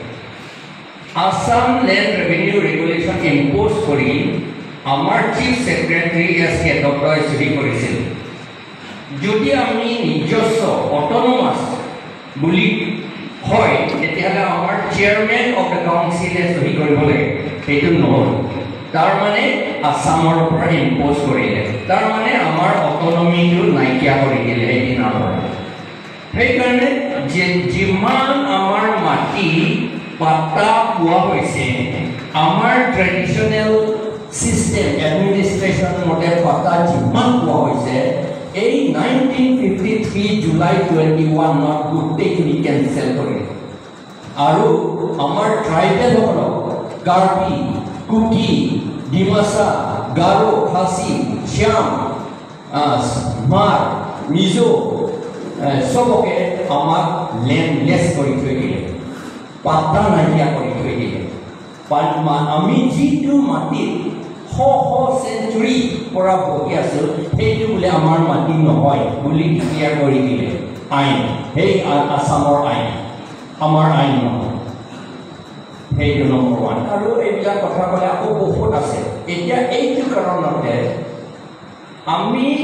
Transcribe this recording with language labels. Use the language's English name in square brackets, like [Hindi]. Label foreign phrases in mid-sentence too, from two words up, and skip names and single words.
[Assamese] impose kori amar [English] chief secretary [Assamese] আছে কে doctor চুৰি কৰিছিল যদি আমি নিজস্ব autonomous বুলি হয় এতিয়াহ'লে আমাৰ [English] chairman of the council [Assamese] আছে চুৰি কৰিব লাগে এইটো নো তাৰ মানে অসমৰ ওপৰ impose কৰিলে তাৰ মানে আমাৰ autonomy টো নাইকিয়া কৰি দিলে এই দিনৰ সেই কাৰণে যে যিমান আমাৰ মাটি পট্টা পোৱা হৈছে আমাৰ [English] traditional system administration [Assamese] model পট্টা যিমান পোৱা হৈছে এই 1953 July 21 ত গোটেই কিনি cancel কৰিলে আৰু আমাৰ tribal হ'ল Karbi Kuki Dimasa Garo Khasi Shyam Mar Mizo সবকে আমার ল্যান্ডলেস করে থৈ দিলে পাতা নাইকিয়া কৰি থৈ দিলে আমি যিটো মাটি শ চেঞ্চুৰী পৰা বহি আছোঁ সেইটো বোলে আমাৰ মাটি নহয় বুলি ক্লিয়াৰ কৰি দিলে আইন সেই আসামৰ আইন আমাৰ আইন নহয় সেইটো নম্বৰ 1 আৰু এইবিলাক কথা ক'লে আকৌ বহুত আছে এতিয়া এইটো কাৰণতে আমি